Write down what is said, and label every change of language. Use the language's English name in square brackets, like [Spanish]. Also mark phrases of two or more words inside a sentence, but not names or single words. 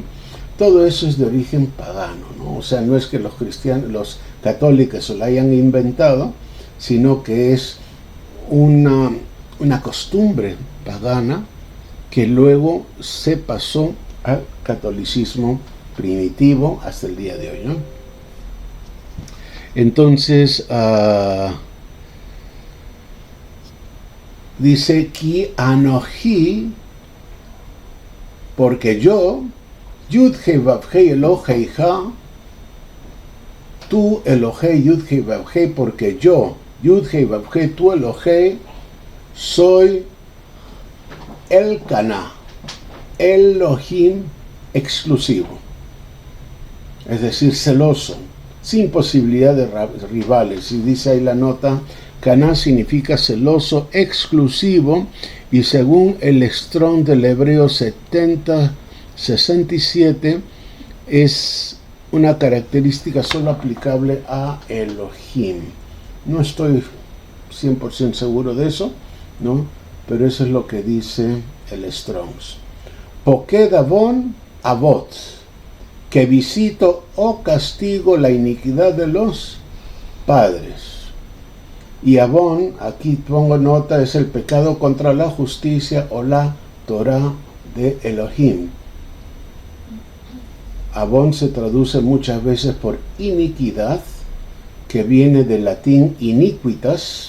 [Spanish] Todo eso es de origen pagano, ¿no? O sea, no es que los católicos se lo hayan inventado, sino que es una costumbre pagana que luego se pasó al catolicismo primitivo hasta el día de hoy, ¿no? Entonces, dice, [Hebrew] כי אנכי, [Spanish] porque yo, [Hebrew] יוד-הי ואו-הי אלהיך, [Spanish] tú [Hebrew] אלהי יוד-הי ואו-הי, [Spanish] porque yo, [Hebrew] יוד-הי ואו-הי, [Spanish] tú Elohei, soy el Caná, Elohim exclusivo, es decir, celoso, sin posibilidad de rivales. Y dice ahí la nota, Caná significa celoso, exclusivo, y según el Strong del hebreo 7067, es una característica solo aplicable a Elohim. No estoy 100% seguro de eso, ¿no? Pero eso es lo que dice el Strongs. [Hebrew] פוקד עון אבות, [Spanish] que visito o castigo la iniquidad de los padres. Y avon, aquí pongo nota, es el pecado contra la justicia o la Torah de Elohim. Avon se traduce muchas veces por iniquidad, que viene del latín iniquitas.